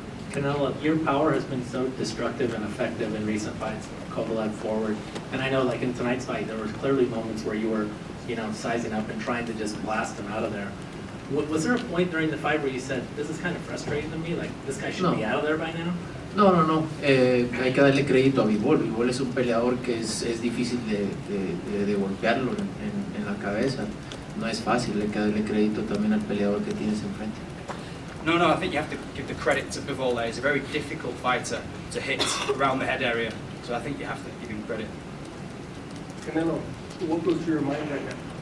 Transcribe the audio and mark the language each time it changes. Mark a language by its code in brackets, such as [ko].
[en] Canelo, your power has been so destructive and effective in recent fights, Kovalev forward, and I know in tonight's fight there were clearly moments where you were, sizing up and trying to just blast him out of there. Was there a point during the fight where you said, this is kind of frustrating to me, this guy should be out of there by now? [es] No. Hay que darle crédito a Bivol. Bivol es un peleador que es difícil de golpearlo en la cabeza. No es fácil, hay que darle crédito también al peleador que tienes enfrente. [en] No, I think you have to give the credit to Bivol there. He's a very difficult fighter to hit around the head area, so I think you have to give him credit. Canelo, what goes through your mind right now?